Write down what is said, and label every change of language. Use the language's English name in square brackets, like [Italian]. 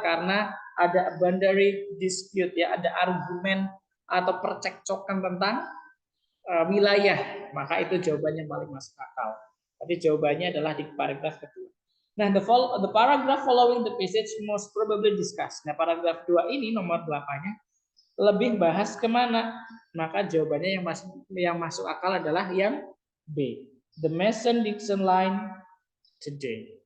[Indonesian] Karena ada boundary dispute ya, ada argumen atau percekcokan tentang wilayah, maka itu jawabannya paling masuk akal. Tapi jawabannya adalah di paragraf kedua. [English] Nah, the paragraph following the passage most probably discussed. [Indonesian] Nah, paragraf 2 ini nomor 8-nya lebih bahas kemana? Maka jawabannya yang masuk akal adalah yang B. [English] The Mason-Dixon line today.